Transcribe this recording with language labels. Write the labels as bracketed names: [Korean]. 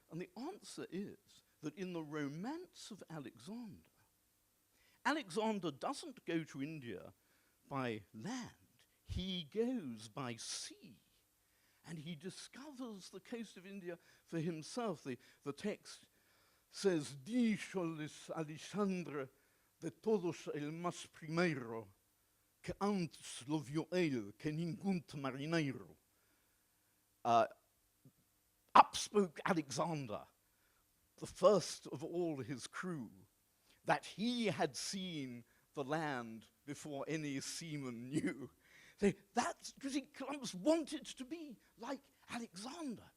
[English] And the answer is that in the romance of Alexander, Alexander doesn't go to India by land. He goes by sea. And he discovers the coast of India for himself. [Spanish] The text says, "Díjoles Alexandre de todos el más primero, que antes lo vio él, que ningún marinero." [English] Up spoke Alexander, the first of all his crew, that he had seen the land before any seaman knew. So that's because Columbus wanted to be like Alexander.